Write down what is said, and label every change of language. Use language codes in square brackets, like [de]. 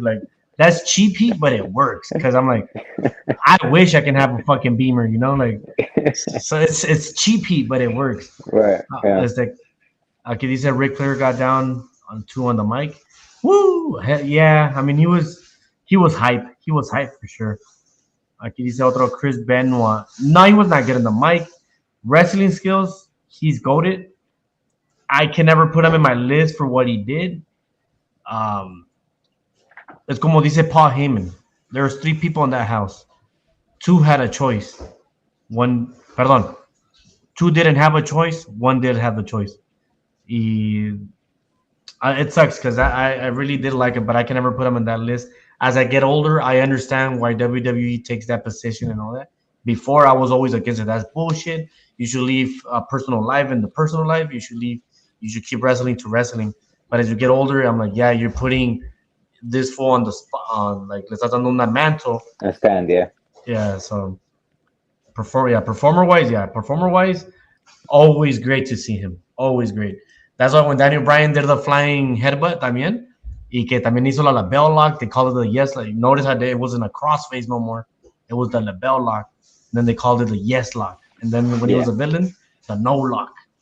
[en] Like, that's cheap heat, but it works. Because I'm like, I wish I can have a fucking Beamer, you know? Like, so it's cheap heat, but it works. Right. Yeah. It's like, okay, he said Ric Flair got down on 2 on the mic. Woo! Yeah, I mean, he was hype. He was hype for sure. [es] Aquí dice otro Chris Benoit. [en] No, he was not good in the mic. Wrestling skills, he's goated. I can never put him in my list for what he did. Um, es como dice Paul Heyman. There was 3 people in that house. 2 had a choice. One, perdón, 2 didn't have a choice. 1 did have a choice. Y it sucks because I really did like it, but I can never put him in that list. As I get older, I understand why WWE takes that position and all that. Before, I was always against it. That's bullshit. You should leave personal life in the personal life. You should leave. You should keep wrestling to wrestling. But as you get older, I'm like, yeah, you're putting this fool on the spot. [es] On like, le estás dando una mantle. [en] I stand, yeah. Yeah. So, performer wise, always great to see him. Always great. That's why when Daniel Bryan did the flying headbutt también, y que también hizo la label lock, they called it the yes lock. Notice how it wasn't a crossface no more. It was the label lock. And then they called it the yes lock. And then when he was a villain, the no lock.